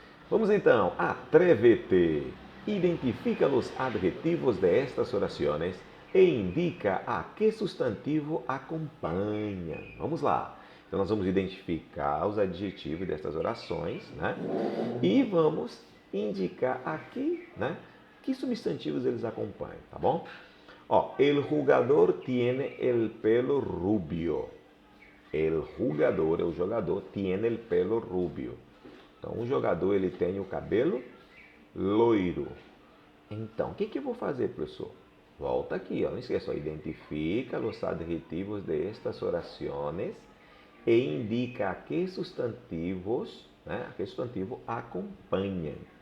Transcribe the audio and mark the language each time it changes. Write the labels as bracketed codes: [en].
[pt] Vamos então, atrévete. Identifica os adjetivos de estas orações e indica a que substantivo acompanha. Vamos lá. Então, nós vamos identificar os adjetivos destas orações, né? E vamos indicar aqui, né? Que substantivos eles acompanham, tá bom? [es] El jugador tiene el pelo rubio. El jugador, [pt] o jogador, [es] tiene el pelo rubio. [pt] Então, o jogador, ele tem o cabelo loiro. Então, o que eu vou fazer, professor? Volta aqui, não esqueça, identifica os adjetivos de estas orações e indica a que substantivos, né, a que substantivo acompanham.